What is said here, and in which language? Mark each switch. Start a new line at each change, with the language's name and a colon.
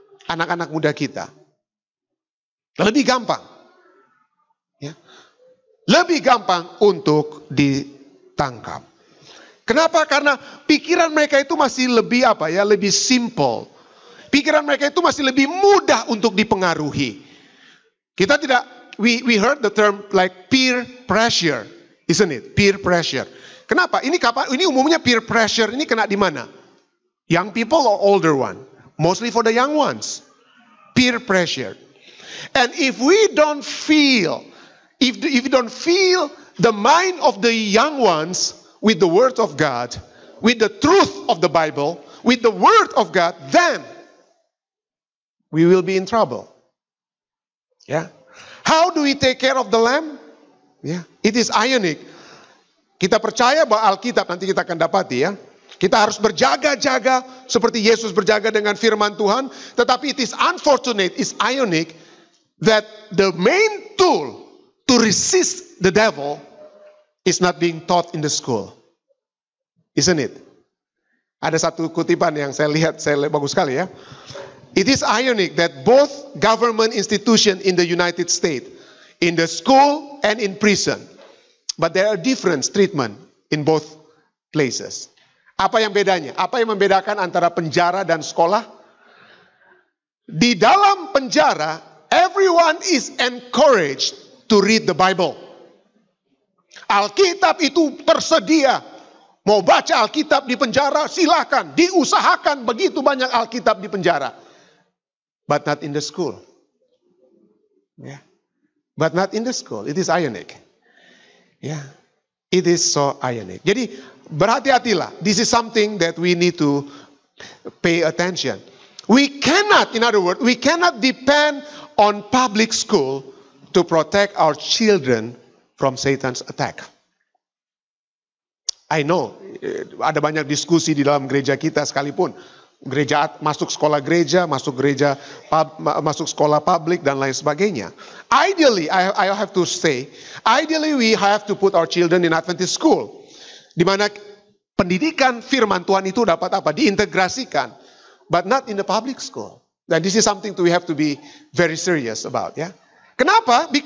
Indonesian: Anak-anak muda kita. Lebih gampang. Ya. Lebih gampang untuk ditangkap. Kenapa? Karena pikiran mereka itu masih lebih apa ya? Lebih simple. Pikiran mereka itu masih lebih mudah untuk dipengaruhi. Kita tidak,
English: we heard the term like peer pressure, isn't it? Peer pressure.
Indonesian: Kenapa? Ini umumnya peer pressure ini kena di mana?
English: Young people or older one? Mostly for the young ones. Peer pressure. And if we don't feel, if we don't feel the mind of the young ones with the word of God, with the truth of the Bible, with the word of God, then we will be in trouble. Yeah. How do we take care of the lamb? Yeah. It is ionic.
Indonesian: Kita percaya bahwa Alkitab nanti kita akan dapati ya. Kita harus berjaga-jaga seperti Yesus berjaga dengan firman Tuhan. Tetapi
English: it is unfortunate, it's ionic that the main tool to resist the devil is not being taught in the school. Isn't it?
Indonesian: Ada satu kutipan yang saya lihat bagus sekali ya.
English: It is ironic that both government institution in the United States, in the school and in prison, but there are different treatment in both places.
Indonesian: Apa yang bedanya? Apa yang membedakan antara penjara dan sekolah? Di dalam penjara,
English: everyone is encouraged to read the Bible.
Indonesian: Alkitab itu tersedia. Mau baca Alkitab di penjara, silakan. Diusahakan begitu banyak Alkitab di penjara.
English: But not in the school.
Indonesian: Yeah.
English: But not in the school. It is ironic. Yeah. It is so ironic.
Indonesian: Jadi berhati-hatilah.
English: This is something that we need to pay attention. We cannot, in other words, we cannot depend on public school to protect our children from Satan's attack. I know,
Indonesian: ada banyak diskusi di dalam gereja kita sekalipun. Gereja masuk sekolah gereja, masuk sekolah publik dan lain sebagainya.
English: Ideally, I have to say, ideally we have to put our children in Adventist school,
Indonesian: di mana pendidikan firman Tuhan itu dapat apa? Diintegrasikan,
English: but not in the public school. Dan this is something we have to be very serious about,
Indonesian: ya. Kenapa?